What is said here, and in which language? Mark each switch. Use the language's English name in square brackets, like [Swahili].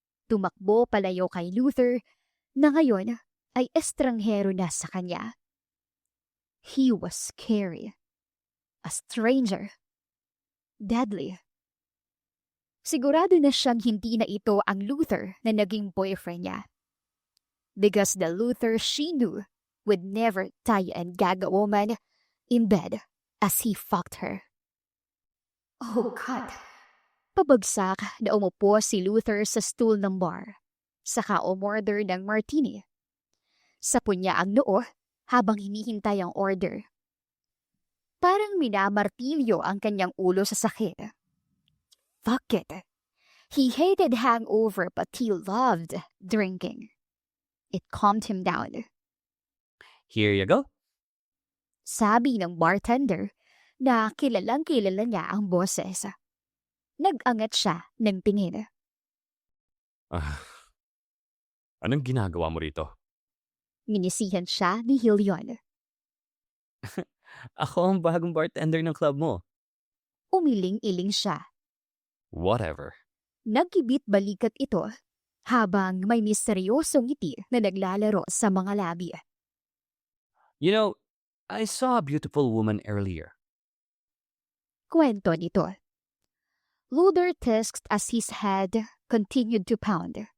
[Filipino] Tumakbo palayo kay Luther na ngayon ay estranghero na sa kanya. [English] He was scary. A stranger. Deadly. [Filipino] Sigurado na siyang hindi na ito ang Luther na naging boyfriend niya. [English] Because the Luther she knew would never tie and gag a woman in bed as he fucked her. Oh God! [Filipino] Pabagsak na umupo si Luther sa stool ng bar, saka umorder ng martini. Sapo niya ang noo habang hinihintay ang order. Parang minamartilyo ang kanyang ulo sa sakit. [English] Fuck it. He hated hangover but he loved drinking. It calmed him down. Here you go. [Filipino] Sabi ng bartender na kilalang kilala niya ang boses. Nag-angat siya ng tingin. Anong ginagawa mo rito? Nginisihan siya ni Hillion. Ako ang bagong bartender ng club mo. Umiling-iling siya. [English] Whatever. [Filipino] Nagkibit balikat ito habang may misteryosong ngiti na naglalaro sa mga labi. [English] You know, I saw a beautiful woman earlier. [Filipino] Kwento nito. [English] Luther tisked as his head continued to pound.